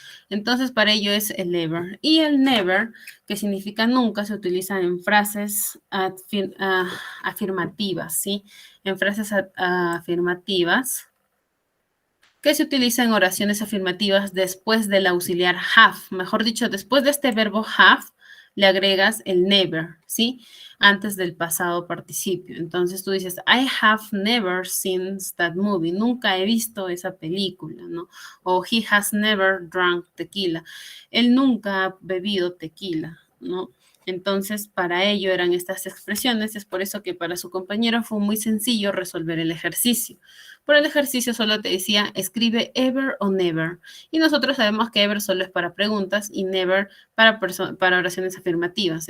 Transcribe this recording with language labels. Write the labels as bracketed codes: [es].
[es] Entonces, para ello es el ever. Y el never, que significa nunca, se utiliza en frases afirmativas, ¿sí? En frases afirmativas, que se utiliza en oraciones afirmativas después del auxiliar have. Mejor dicho, después de este verbo have, le agregas el never, ¿sí? Antes del pasado participio. Entonces tú dices, [en] I have never seen that movie. [es] Nunca he visto esa película, ¿no? [en] O he has never drunk tequila. [es] Él nunca ha bebido tequila, ¿no? Entonces, para ello eran estas expresiones. Es por eso que para su compañero fue muy sencillo resolver el ejercicio. Por el ejercicio solo te decía, escribe ever o never. Y nosotros sabemos que ever solo es para preguntas y never para oraciones afirmativas.